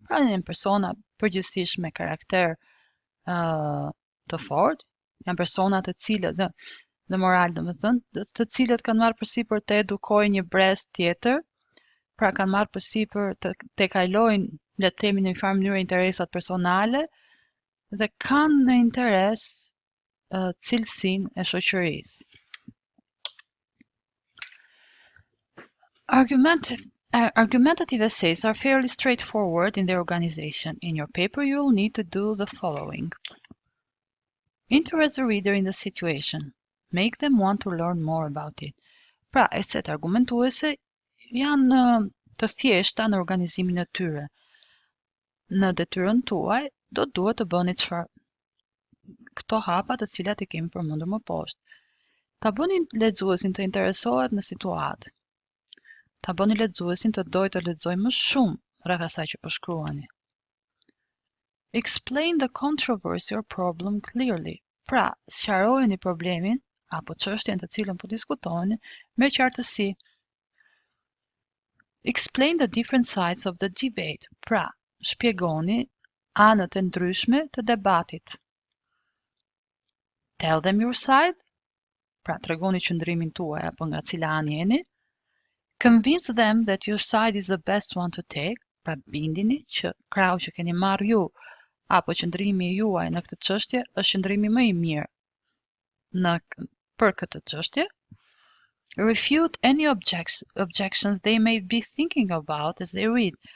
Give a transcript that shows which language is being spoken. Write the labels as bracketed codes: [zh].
[sq] Pra janë persona përgjithsisht me karakter të fortë, janë persona të cilët dhe moral, domethënë, të cilët kanë marrë përsipër të edukojnë një brez tjetër, pra kanë marrë përsipër të kalojnë, le të themi, në një farë mënyrë interesat personale dhe kanë në interes cilësinë e shoqërisë. [en] Argumentative essays are fairly straightforward in their organization. In your paper, you will need to do the following. Interest the reader in the situation. Make them want to learn more about it. [sq] Pra, eset argumentuese janë të thjeshta në organizimin e tyre. Në detyrën tuaj, do duhet të bëni këto hapa të cilat i kemi përmendur më poshtë. Ta bëni lexuesin të interesohet në situatë. Ta bëni lexuesin të dojë të lexojë më shumë rreth asaj që po shkruani. [en] Explain the controversy or problem clearly. [sq] Pra, sqarojeni problemin apo çështjen të cilën po diskutoni me qartësi. [en] Explain the different sides of the debate. [sq] Pra, shpjegoni anët e ndryshme të debatit. [en] Tell them your side. [sq] Pra, tregoni qëndrimin tuaj apo nga cila anë jeni. [en] Convince them that your side is the best one to take. [sq] Pra, bindini që krau që keni marrë ju apo qëndrimi juaj në këtë çështje është qëndrimi më I mirë për këtë çështje. [en] Refute any objections they may be thinking about as they read.